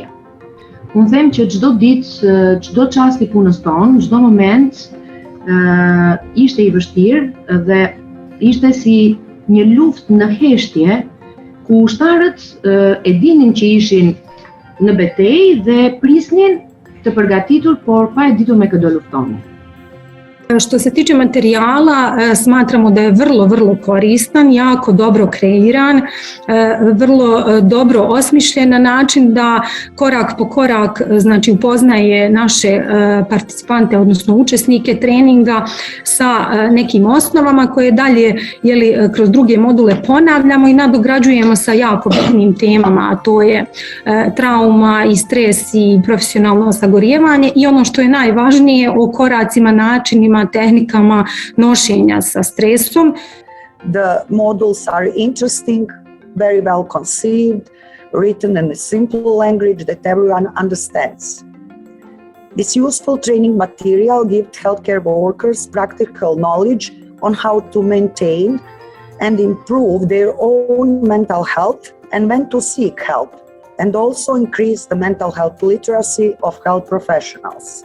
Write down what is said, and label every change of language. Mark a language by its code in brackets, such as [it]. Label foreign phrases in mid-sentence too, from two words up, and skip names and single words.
[sq] Unë them që çdo ditë, çdo çast i punës tonë, çdo moment ishte i vështirë dhe ishte si një luftë në heshtje ku ushtarët e dinin që ishin në betejë dhe prisnin të përgatitur, por pa e ditur me këtë do luftonin. [bs] Što se tiče materijala, smatramo da je vrlo koristan, jako dobro kreiran, vrlo dobro osmišljen na način da korak po korak, znači, upoznaje naše participante, odnosno učesnike treninga sa nekim osnovama koje dalje kroz druge module ponavljamo i nadograđujemo sa jako bitnim temama, a to je trauma i stres i profesionalno sagorijevanje i ono što je najvažnije o koracima, načinima, tehnikama nošenja sa stresom. [en] The modules are interesting, very well conceived, written in a simple language that everyone understands. This useful training material gives healthcare workers practical knowledge on how to maintain and improve their own mental health and when to seek help, and also increase the mental health literacy of health professionals.